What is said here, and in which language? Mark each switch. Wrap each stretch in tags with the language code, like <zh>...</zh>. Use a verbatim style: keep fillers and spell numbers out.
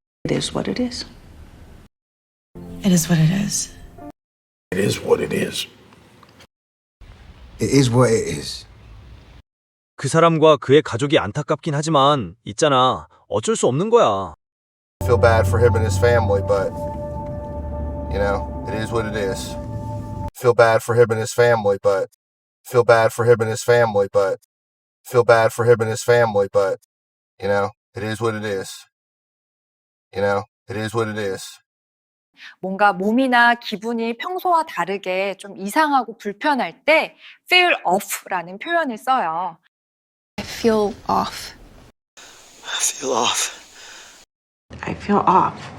<en>It is what it is. It is what it is. It is what it is. It is what it is.</en> <ko>그 사람과 그의 가족이 안타깝긴 하지만 있잖아. 어쩔 수 없는 거야.</ko> <en>feel bad for him and his family, but, you know, it is what it is. Feel bad for him and his family, but feel bad for him and his family, but feel bad for him and his family, but, you know, it is what it is. You know, it is what it is.</en> <ko>뭔가 몸이나 기분이 평소와 다르게 좀 이상하고 불편할 때</ko> <en>feel off</en> <ko>라는 표현을 써요.</ko> <en>I feel off. I feel off. I feel off.</en>